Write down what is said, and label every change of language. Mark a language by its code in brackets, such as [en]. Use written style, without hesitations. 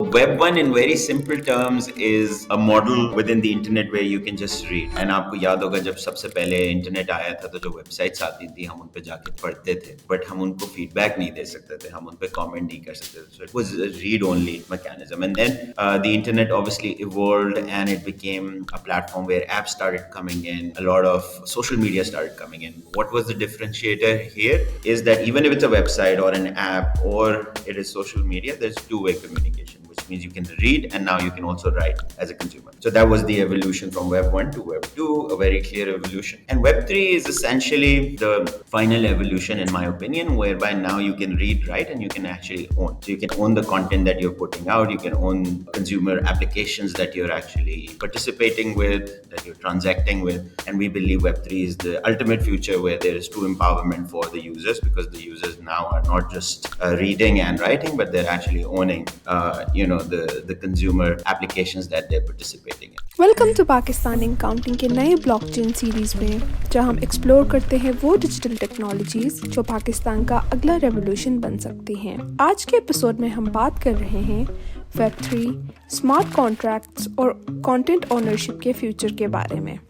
[en] Web 1 in very simple terms is a model within the internet where you can just read. [hi] And आपको याद होगा जब सबसे पहले इंटरनेट आया था तो जो वेबसाइट्स आती थी हम उन पे जाके पढ़ते थे, बट हम उनको फीडबैक नहीं दे सकते थे, हम उन पे कमेंट नहीं कर सकते थे. [en] So it was a read only mechanism. And then the internet obviously evolved and it became a platform where apps started coming in, a lot of social media started coming in. What was the differentiator here is that even if it's a website or an app or it is social media, there's two-way communication, which means you can read and now you can also write as a consumer. So that was the evolution from Web 1 to Web 2, a very clear evolution. And Web 3 is essentially the final evolution, in my opinion, whereby now you can read, write, and you can actually own. So you can own the content that you're putting out, you can own consumer applications that you're actually participating with, that you're transacting with. And we believe Web 3 is the ultimate future where there is true empowerment for the users, because the users now are not just reading and writing, but they're actually owning the consumer applications that they're participating in. [hi] Welcome to Pakistan counting के नए blockchain series में, जहां हम explore करते हैं वो digital technologies जो पाकिस्तान का अगला रेवोल्यूशन बन सकती हैं. आज के एपिसोड में हम बात कर रहे हैं वेब 3, स्मार्ट कॉन्ट्रैक्ट्स और कंटेंट ओनरशिप के फ्यूचर के बारे में.